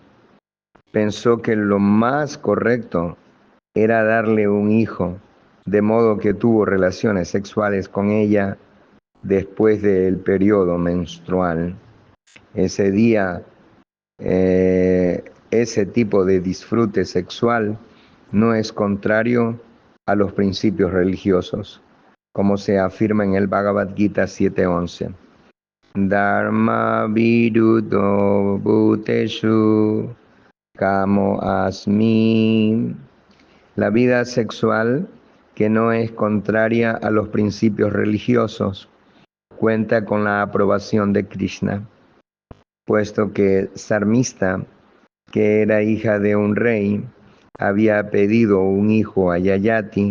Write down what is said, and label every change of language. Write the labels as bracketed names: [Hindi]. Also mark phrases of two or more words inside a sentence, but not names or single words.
[Spanish] Pensó que lo más correcto era darle un hijo, de modo que tuvo relaciones sexuales con ella después del periodo menstrual. Ese día, ese tipo de disfrute sexual no es contrario a los principios religiosos, como se afirma en el Bhagavad Gita 7:11. [Sanskrit] धर्म विरुद्धो भूतेषु कामो अस्मि. [Spanish] La vida sexual, que no es contraria a los principios religiosos, cuenta con la aprobación de Krishna, puesto que Sarmista, que era hija de un rey, había pedido un hijo a Yayati.